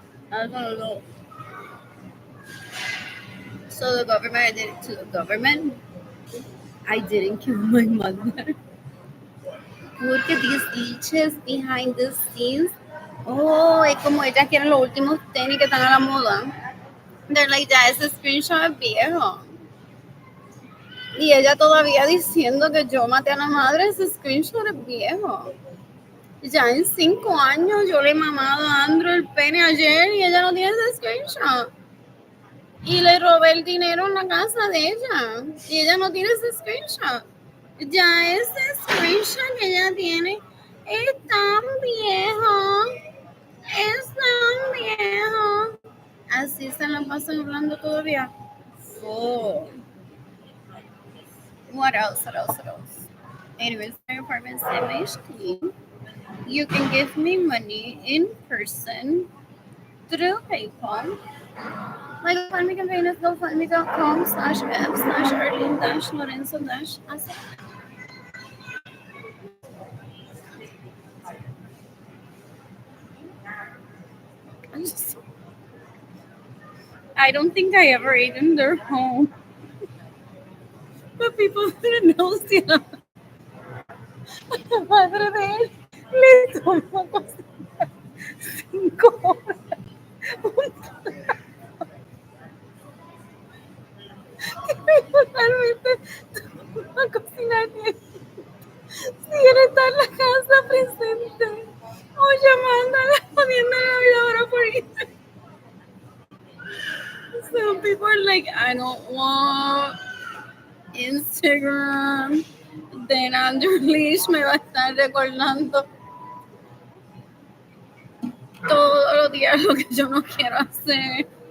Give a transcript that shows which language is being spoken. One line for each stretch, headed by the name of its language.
English: I don't know. So the government, I did it to the government. I didn't kill my mother. Look at these leeches behind the scenes.
Spanish: Oh, es como ellas quieren los últimos tenis que están a la moda.
English: They're like,
Spanish: ya ese screenshot es viejo. Y ella todavía diciendo que yo maté a la madre, ese screenshot es viejo. Ya en 5 años yo le he mamado a Andrew el pene ayer y ella no tiene ese screenshot. Y le robé el dinero en la casa de ella. Y ella no tiene ese screenshot. Ya ese screenshot que ella tiene es tan viejo. Es tan viejo. Así se la pasan hablando todavía. Oh.
English: What else? What else? What else? Anyways, my apartment's image clean. You can give me money in person through PayPal. My GoFundMe campaign is gofundme.com/f/Arlene-Lorenzo- I don't think I ever ate in their home. But people didn't know
Spanish: si la madre de él le tomó cocinar 5 horas. Realmente tomó a cocinar bien. Si él está en la casa presente o llamándola, poniendo la vida ahora por Instagram.
English: So people are like, I don't want Instagram.
Spanish: Then Andrew Leash me va a estar recordando todos los días lo que yo no quiero hacer.